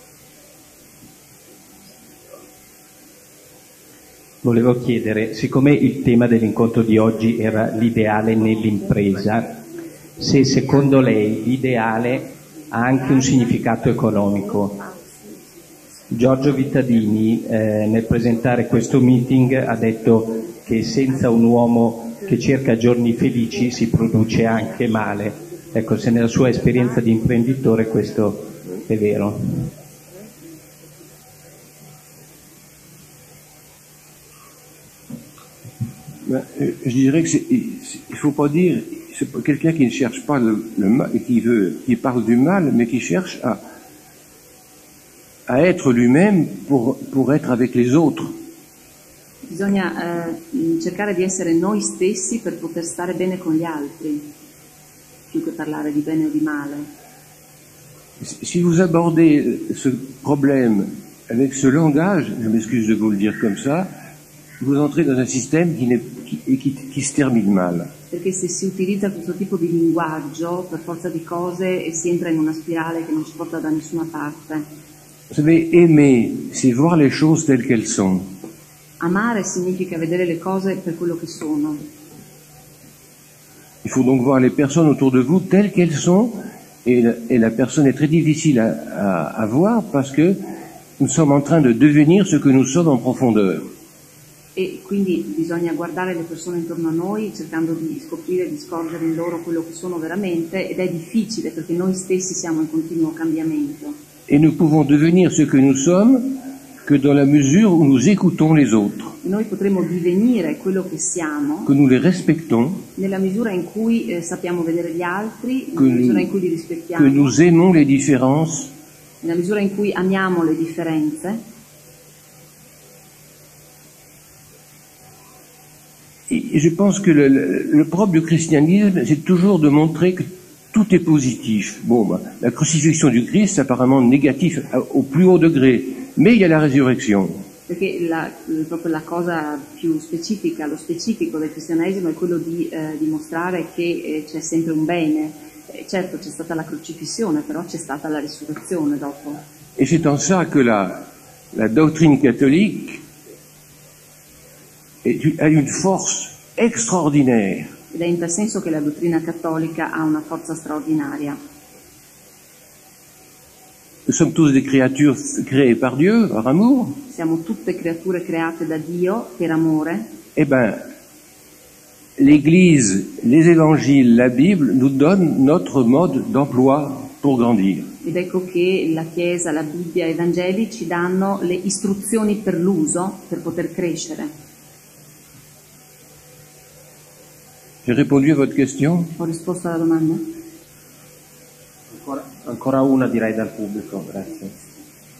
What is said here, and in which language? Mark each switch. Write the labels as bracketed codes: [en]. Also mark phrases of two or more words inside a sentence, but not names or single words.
[it] Volevo chiedere, siccome il tema dell'incontro di oggi era l'ideale nell'impresa, se secondo lei l'ideale ha anche un significato economico. Giorgio Vittadini nel presentare questo meeting ha detto che senza un uomo che cerca giorni felici si produce anche male. Ecco, se nella sua esperienza di imprenditore questo è vero. [fr] Je dirais que il faut pas dire, c'est pas quelqu'un qui ne cherche pas le mal, qui parle du mal, mais qui cherche à être lui-même pour être avec les autres. [it] Bisogna cercare di essere noi stessi per poter stare bene con gli altri, più che parlare di bene o di male. [fr] Si vous abordez ce problème avec ce langage, je m'excuse de vous le dire comme ça, vous entrez dans un système qui se termine mal. [it] Perché se si utilizza questo tipo di linguaggio, per forza di cose, si entra in una spirale che non ci porta da nessuna parte. [fr] Vous savez, aimer, c'est voir les choses telles qu'elles sont. [it] Amare significa vedere le cose per quello che sono. [fr] Il faut donc voir les personnes autour de vous telles qu'elles sont, et la personne est très difficile à voir parce que nous sommes en train de devenir ce que nous sommes en profondeur. [it] E quindi bisogna guardare le persone intorno a noi cercando di scoprire, di scorgere in loro quello che sono veramente, ed è difficile perché noi stessi siamo in continuo cambiamento. [fr] Et nous pouvons devenir ce que nous sommes que dans la mesure où nous écoutons les autres, [it] Noi potremo divenire quello che siamo [fr] que nous les respectons, [it] nella misura in cui sappiamo vedere gli altri, [fr] que [it] nella misura in cui li [fr] que [it] rispettiamo, [fr] nous aimons les différences, [it] nella misura in cui amiamo le differenze. [fr] Et je pense que le propre du christianisme, c'est toujours de montrer que tout est positif. Bon, la crucifixion du Christ, c'est apparemment négatif au plus haut degré, mais il y a la résurrection. [it] Perché proprio la cosa più specifica, lo specifico del cristianesimo è quello di dimostrare che c'è sempre un bene. Certo c'è stata la crocifissione, però c'è stata la risurrezione dopo. [fr] Et c'est en ça que la doctrine catholique a une force extraordinaire. [it] Ed è in tal senso che la dottrina cattolica ha una forza straordinaria. [fr] Nous sommes tous des créatures créées par Dieu, par amour. [it] Siamo tutte creature create da Dio per amore. [fr] Eh ben, l'Église, les évangiles, la Bible nous donnent notre mode d'emploi pour grandir. [it] Ed ecco che la Chiesa, la Bibbia e i Vangeli ci danno le istruzioni per l'uso, per poter crescere. [fr] J'ai répondu à votre question? [it] Ho risposto alla domanda? Ancora una direi dal pubblico, grazie.